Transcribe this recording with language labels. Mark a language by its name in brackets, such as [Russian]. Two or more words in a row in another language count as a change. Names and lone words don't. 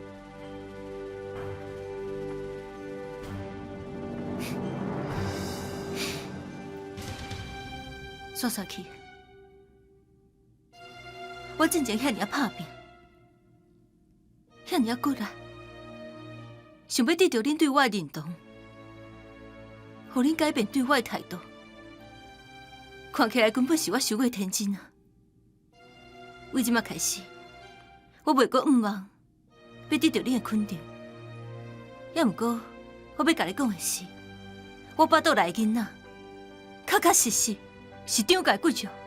[Min Nan Chinese] 煞煞去！我真正遐尔拍拼，遐尔骨力，想要得到恁对我的认同，互恁改变对我的态度。看起来根本是我太过天真啊！为即马开始，我袂阁冤枉，要得到恁的肯定。也毋过，我要甲你讲的是，我巴肚内囡仔，确确实实是长家骨肉。